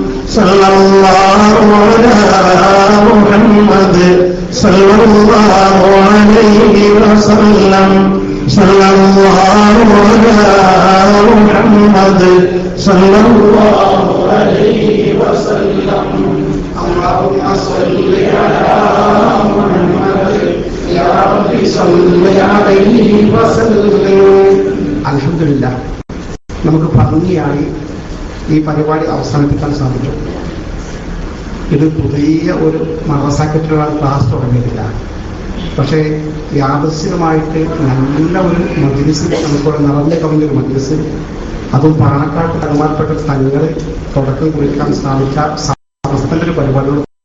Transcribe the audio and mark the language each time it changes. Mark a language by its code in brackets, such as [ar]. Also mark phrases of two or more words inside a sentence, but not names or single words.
[ar] صلى الله على محمد صلى الله عليه وسلم صلى الله على محمد صلى الله عليه وسلم اللهم صل على محمد يا رب صل عليه وسلم. [ml] അൽഹംദുലില്ലാ, നമുക്ക് ഭംഗിയായി ഈ പരിപാടി അവസാനിപ്പിക്കാൻ സാധിക്കും. ഇത് പുതിയ ഒരു മദ്രസയ്ക്കുള്ള ക്ലാസ് തുടങ്ങിയിട്ടില്ല. പക്ഷേ യാദൃശ്ചികമായിട്ട് നല്ല ഒരു മജ്‌ലിസ്, നമുക്കിവിടെ നിറഞ്ഞ കവിഞ്ഞൊരു മജ്‌ലിസ്, അതും പാണക്കാട്ട് ബഹുമാനപ്പെട്ട തങ്ങളെ തുടക്കം കുറിക്കാൻ സാധിച്ച സമസ്തന്റെ ഒരു പരിപാടികൾ.